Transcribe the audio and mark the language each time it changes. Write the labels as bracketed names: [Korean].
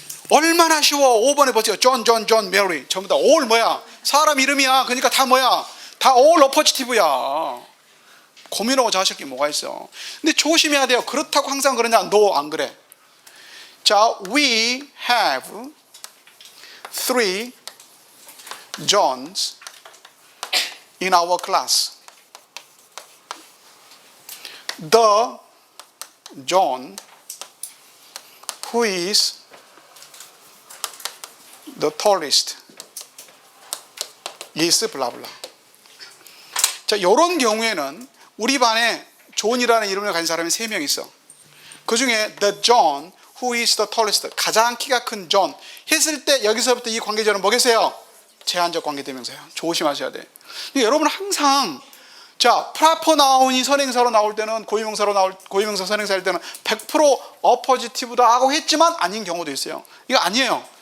[Korean] 얼마나 쉬워. 5번에 보세요. 존, 메리. 전부 다 all 뭐야? 사람 이름이야. 그러니까 다 뭐야? 다 all oppositive야. 고민하고 자실 게 뭐가 있어. 근데 조심해야 돼요. 그렇다고 항상 그러냐? No, 안 그래. 자, [English] we have 3 Johns in our class. The John who is the tallest is blah blah. [Korean] 자, 이런 경우에는 우리 반에 존이라는 이름을 가진 사람이 3명 있어. 그 중에 [English] the John who is the tallest, [Korean] 가장 키가 큰 존 했을 때 여기서부터 이 관계절은 뭐겠어요? 제한적 관계대명사예요. 조심하셔야 돼. 여러분 항상 자, proper noun이 선행사로 나올 때는 고유명사 선행사일 때는 100% oppositive다 하고 했지만 아닌 경우도 있어요. 이거 아니에요.